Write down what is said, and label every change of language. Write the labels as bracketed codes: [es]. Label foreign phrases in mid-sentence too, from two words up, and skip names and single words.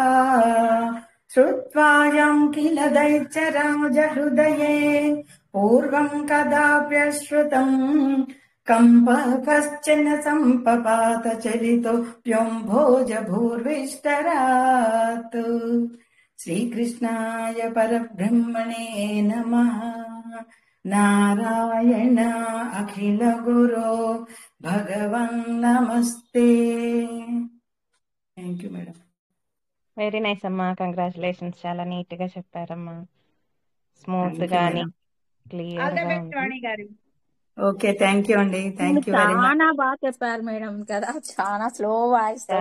[sa] श्रुत्वा किल दैत्यराजहृदये पूर्वम् कदाप्यश्रुतम् कंपः कश्चन सम्पपात चरितो व्योम्भोज भूर्विष्टरात् श्रीकृष्णाय परब्रह्मणे नमः नारायण अखिल गुरो भगवन् नमस्ते [en] thank you madam. very nice [te] అమ్మా, కంగ్రాచులేషన్స్. చాలా నీట్ గా చెప్పారమ్మా, స్మూత్ [en] thank you [te] గాని [en] మేడం. [te] క్లియర్ [en] all the [te] గా [en] బెస్ట్ [te] ఉంది. వాణి గారు. [en] okay, thank you అండి. thank you very much. [te] చాలా బాగా చెప్పారు మేడం కదా, చాలా [en] slow voice [te] తో